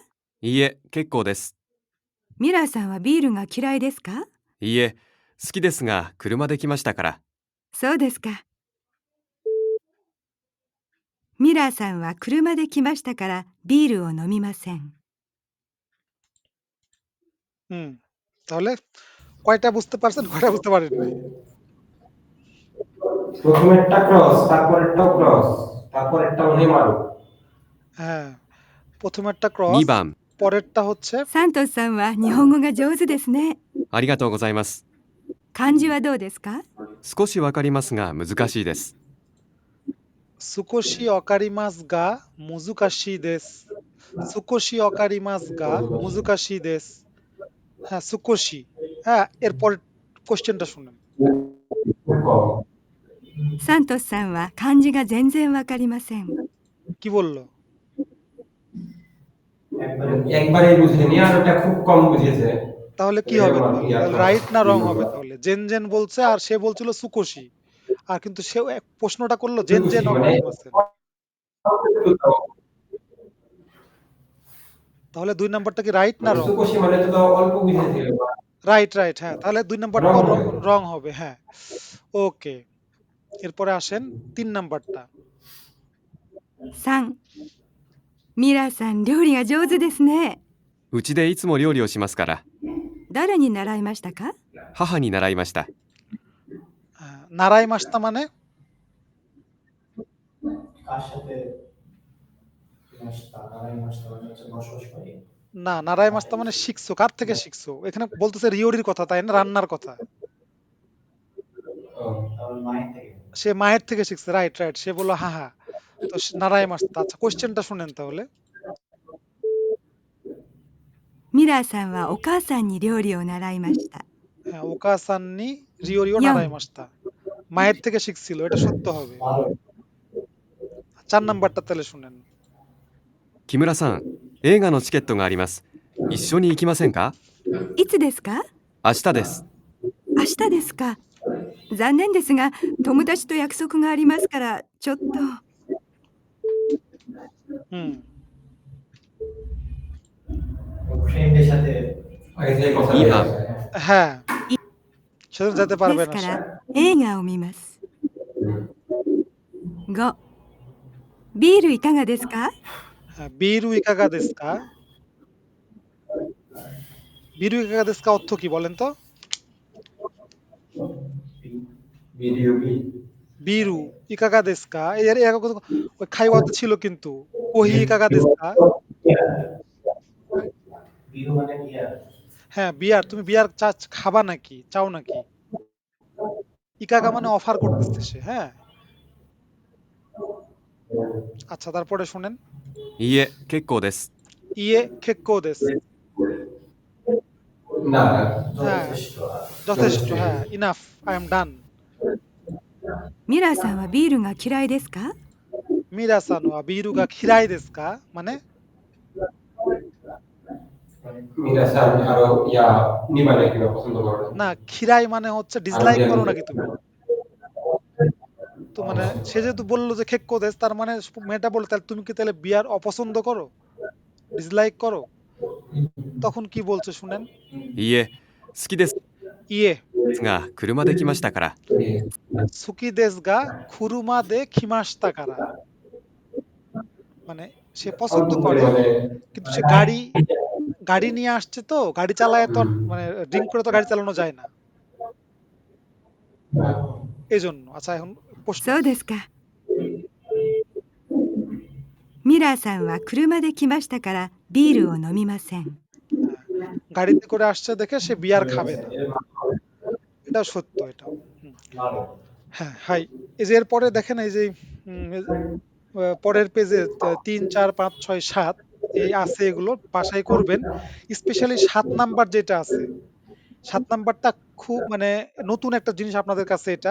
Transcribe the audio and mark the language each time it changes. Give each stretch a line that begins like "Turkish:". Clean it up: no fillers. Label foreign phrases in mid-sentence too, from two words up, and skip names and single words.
Japanese: いいえ、結構です。ミラーさんはビールが嫌いですか？いいえ、好きですが、車で来ましたから。そうですか。ミラーさんは車で来ましたからビールを飲みません。
Bangla: হুম তাহলে কয়টা বুঝতে পারছেন কয়টা বুঝতে পারেন নাই? প্রথমেরটা ক্রস, তারপরেরটাও ক্রস, তারপরেরটা মনে হয় মারু। হ্যাঁ, প্রথমেরটা ক্রস,
Japanese: 2番、
Bangla: পরেরটা হচ্ছে
Japanese: サントスさんは日本語が上手ですね。ありがとうございます。漢字はどうですか？少しわかりますが難しいです。少し分かりますが難しいです. 少し分かりますが難しいです.
Bangla: হ্যাঁ, সুকোশি। হ্যাঁ, এরপর কোশ্চেনটা শুনেন।
Japanese: サントスさんは漢字が全然わかりません。
Bangla: কি বললো? একবারেই বুঝেনি আর ওটা খুব কম বুঝেছে। তাহলে কি হবে তাহলে? রাইট না রং হবে তাহলে?
Japanese: 全然
Bangla: বলছে আর সে বলছিল সুকোশি। আর কিন্তু সে প্রশ্নটা করলো
Japanese: 全然分かりません.
Bangla: তাহলে 2 নাম্বারটা কি রাইট না রং? সুকোশি মানে তো অল্প বুঝেছিল। রাইট, রাইট, হ্যাঁ। তাহলে 2 নাম্বারটাও রং হবে, হ্যাঁ। ওকে। এরপরে আসেন 3 নাম্বারটা।
Japanese: 3、ミラーさん料理が上手ですね。うちでいつも料理をしますから。誰に習いましたか？母に習いました。習いました
Bangla: মানে? কার সাথে মাস্তা
Japanese: 習いました
Bangla: মানে হচ্ছে বসবাস করে। না,
Japanese: 習いました
Bangla: মানে শিখছো। কার থেকে শিখছো? এখানে বলতেছে রিওরির কথা, তাই না? রান্নার কথা। তাহলে মায়ের থেকে। সে মায়ের থেকে শিখছে, রাইট, রাইট। সে বলল হাহা। তো
Japanese: 習いました.
Bangla: আচ্ছা, কোশ্চেনটা শুনেন তাহলে।
Japanese: ミラーさんはお母さんに料理を習いました。 হ্যাঁ, お母さんに料理を 4、習いました.
Bangla: মায়ের থেকে শিখছিল, এটা সত্য হবে। 4 নাম্বারটা তাহলে শুনেন।
Japanese: 木村さん、映画のチケットがあります。一緒に行きませんか？いつですか？明日です。明日ですか。残念ですが友達と約束がありますからちょっと。
Bangla: হুম। ফ্রেন্ডের সাথে
Japanese: 2番、
Bangla: হ্যাঁ, সেজন্য যেতে
Japanese: で
Bangla: পারবে
Japanese: す
Bangla: না
Japanese: か
Bangla: সে।
Japanese: ら映画を見ます。 5、 ビールいかがですか？
Bangla: হ্যাঁ,
Japanese: ビールいかがですか? ビールいかがですか
Bangla: অর্থ কি বলেন তো?
Japanese: ビールいかがですか
Bangla: এর ওই খাইওয়াতে ছিল কিন্তু ওহি
Japanese: いかがですか?
Bangla: বিরু মানে বিয়ার। হ্যাঁ, বিয়ার। তুমি বিয়ার খাবা নাকি? চাও নাকি? ইকাগা মানে অফার করতেছে সে, হ্যাঁ। আচ্ছা, তারপরে শুনেন।
Japanese: いいえ、結構です。いいえ、結構です.
Bangla: না, হ্যাঁ, যথেষ্ট, হ্যাঁ। ইনাফ,
English: I am done.
Japanese: ミラーさんはビールが嫌いですか？ミラーさんはビールが嫌いですか
Bangla: মানে? মিরাসান আরো ইয়া নিবানে কিনা পছন্দ করে না। না, খিরাই মানে হচ্ছে ডিসলাইক করো নাকি তুমি? তো মানে সে যেহেতু বললো যে
Japanese: 結構です,
Bangla: তার মানে মেয়েটা বললো তাহলে তুমি কি তাহলে বিয়ার অপছন্দ করো, ডিসলাইক করো? তখন কি বলছে শুনেন।
Japanese: いいえ、好きです ইয়ে が車で来ましたから。好きですが車で来ましたから,
Bangla: মানে সে পছন্দ করে কিন্তু সে গাড়ি নিয়ে আসছে, তো গাড়ি চালায় তো মানে ড্রিঙ্ক করে তো গাড়ি চালানো যায় না, এই জন্য। আচ্ছা, এখন প্রশ্ন।
Japanese: そうですか。ミラーさんは車で来ましたからビールを飲みません。
Bangla: গাড়িতে করে আসছে দেখে সে বিয়ার খাবে না, এটা সত্য, এটাও। হ্যাঁ, হাই। এই যে এরপরে দেখেন, এই যে পরের পেজে 3, 4, 5, 6, 7 এই আছে, এগুলো বাসায় করবেন। স্পেশালি 7 নাম্বার যেটা আছে, 7 নাম্বারটা খুব মানে নতুন একটা জিনিস আপনাদের কাছে এটা।